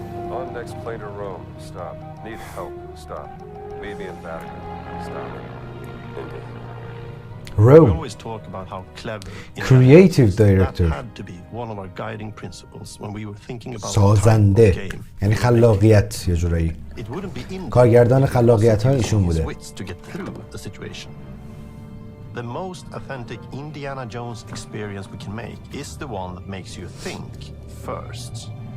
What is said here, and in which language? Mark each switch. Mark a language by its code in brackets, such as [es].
[en] On next plane to Rome, stop. Need help, stop. Leave me in Vatican, stop. Indy. Rome. We always talk about how clever Creative director. That had to be one of our guiding principles when we were thinking about [fa] سازنده یعنی خلاقیت یه جورایی کارگردان خلاقیت ها ایشون بوده. [en] to get through the situation. The most authentic Indiana Jones experience we can make is the one that makes you think first.